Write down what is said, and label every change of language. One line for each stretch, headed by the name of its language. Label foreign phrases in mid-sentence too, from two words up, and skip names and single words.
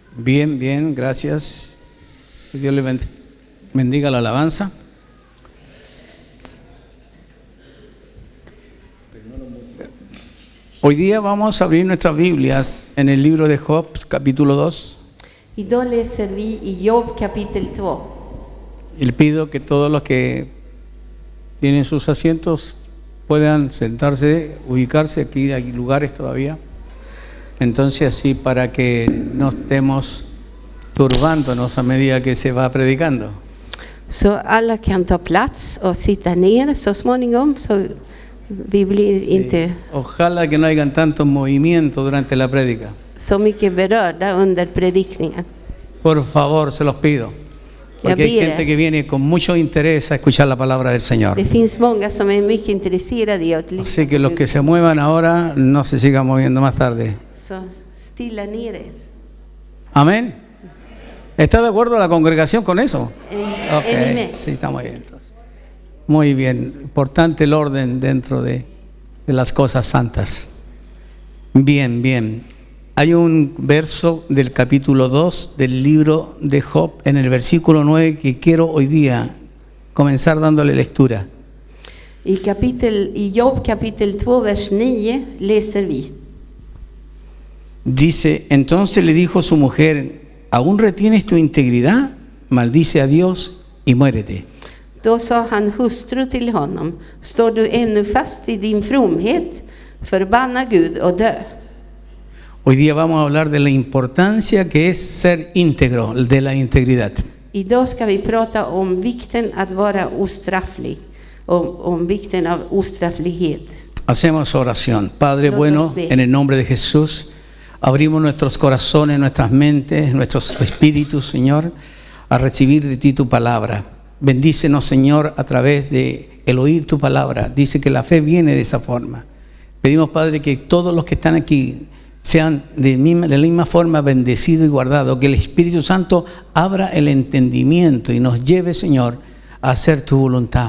Spanish: Bien, bien, gracias. Que Dios le bendiga la alabanza. Hoy día vamos a abrir nuestras Biblias en el libro de Job, capítulo 2.
Swedish: Idag läser vi i Jobb kapitel 2.
Spanish: Y le pido que todos los que tienen sus asientos puedan sentarse, ubicarse. Aquí hay lugares todavía. Entonces así para que no estemos turbándonos a medida que se va predicando.
Swedish: Så alla kan ta plats och sitta ner så småningom, så vi blir inte
Spanish: Ojalá que no hayan tanto movimiento durante la prédica.
Swedish: så mycket berörda under predikningen.
Spanish: Por favor, se los pido. Porque hay gente que viene con mucho interés a escuchar la palabra del Señor.
Swedish: Det finns många som är mycket intresserade i att
Spanish: Así que los que se muevan ahora no se sigan moviendo más tarde.
Swedish: Så stilla ner er. Amén.
Spanish: ¿Está de acuerdo la congregación con eso?
Swedish: Är ni med?
Spanish: Sí, estamos bien. Entonces. Muy bien. Importante el orden dentro de las cosas santas. Bien, bien. Hay un verso del capítulo 2 del libro de Job en el versículo 9 que quiero hoy día comenzar dándole lectura.
Swedish: I Jobb kapitel 2 vers 9 läser vi.
Spanish: Dice, entonces le dijo su mujer, ¿aún retienes tu integridad? Maldice a Dios y muérete.
Swedish: Då sa han hustru till honom, står du ännu fast i din fromhet? Förbanna Gud och dö.
Spanish: Hoy día vamos a hablar de la importancia que es ser íntegro, de la integridad.
Swedish: Idag ska vi prata om vikten att vara ostrafflig, om vikten av ostrafflighet.
Spanish: Hacemos oración. Padre bueno, en el nombre de Jesús, abrimos nuestros corazones, nuestras mentes, nuestros espíritus, Señor, a recibir de ti tu palabra. Bendícenos, Señor, a través de el oír tu palabra. Dice que la fe viene de esa forma. Pedimos, Padre, que todos los que están aquí sean de la misma forma bendecidos y guardados, que el Espíritu Santo abra el entendimiento y nos lleve, Señor, a hacer tu voluntad.